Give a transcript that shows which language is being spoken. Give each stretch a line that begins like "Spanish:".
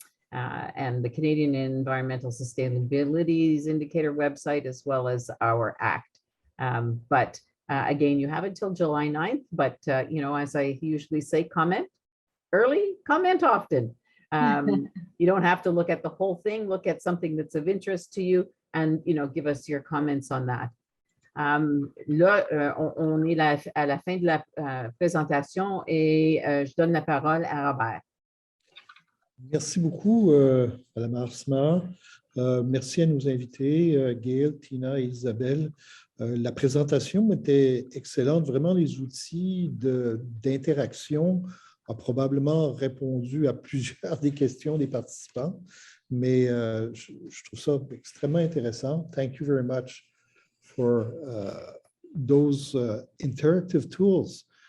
English: And the Canadian Environmental Sustainability Indicator website, as well as our ACT. Again, you have until July 9th, but as I usually say, comment early, comment often. You don't have to look at the whole thing, look at something that's of interest to you and, give us your comments on that.
French: Là, on est à la fin de la présentation et je donne la parole à Robert. Merci beaucoup, Mme Arsma. Merci à nos invités, Gail, Tina et Isabelle. La présentation était excellente. Vraiment, les outils d'interaction ont probablement répondu à plusieurs des questions des participants, mais je trouve ça extrêmement intéressant.
English: Thank you very much for those interactive tools.